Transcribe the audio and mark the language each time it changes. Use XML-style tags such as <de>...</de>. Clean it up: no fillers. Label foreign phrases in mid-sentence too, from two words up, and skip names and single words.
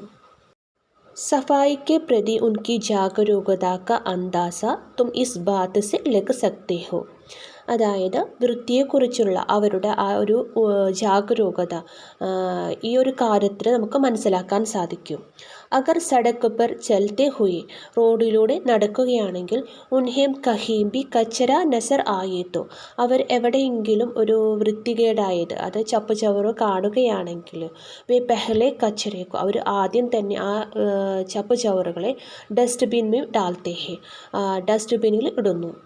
<hi>सफाई के प्रति उनकी जागरूकता का अंदाज़ा तुम इस बात से लग सकते हो.</hi> <ml>അതായത് വൃത്തിയെക്കുറിച്ചുള്ള അവരുടെ ആ ഒരു ജാഗരൂകത ഈ ഒരു കാര്യത്തിൽ നമുക്ക് മനസ്സിലാക്കാൻ സാധിക്കും.</ml> <hi>अगर सड़क पर चलते हुए,</hi> <ml>റോഡിലൂടെ നടക്കുകയാണെങ്കിൽ,</ml> <hi>उन्हें कहीं भी कचरा नज़र आए तो,</hi> <ml>അവർ എവിടെയെങ്കിലും ഒരു വൃത്തികേടായത്, അത് ചപ്പ് ചവറോ കാണുകയാണെങ്കിൽ,</ml> <hi>वे पहले कचरे को,</hi> <ml>അവർ ആദ്യം തന്നെ ആ ചപ്പ് ചവറുകളെ</ml> <hi>डस्टबिन डालते हैं,</hi> <ml>ഡസ്റ്റ്ബിനിൽ ഇടുന്നു.</ml>